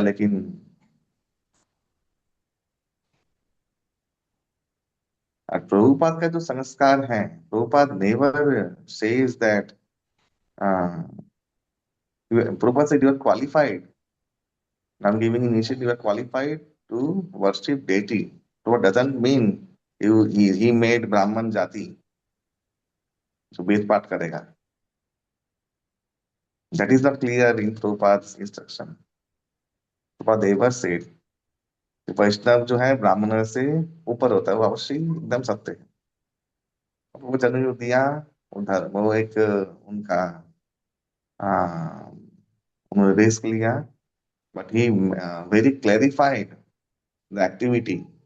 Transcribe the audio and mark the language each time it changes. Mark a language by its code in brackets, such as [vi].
[hi] लेकिन प्रभुपाद का जो संस्कार है, [en] Prabhupada never says that, Prabhupada say you are qualified, I'm giving initiative, you are qualified to worship deity. So what doesn't mean he made Brahman jati [hi] जो वेद पाठ करेगा। [en] That is not clear in Prabhupada's instruction. Prabhupada ever said [hi] कि वैष्णव जो है ब्राह्मण से ऊपर होता है, वो अवश्य एकदम सत्य है। वो जन्म जो दिया उधर, वो एक उनका आ, उन्होंने रिस्क लिया, [en] But he very clarified the activity.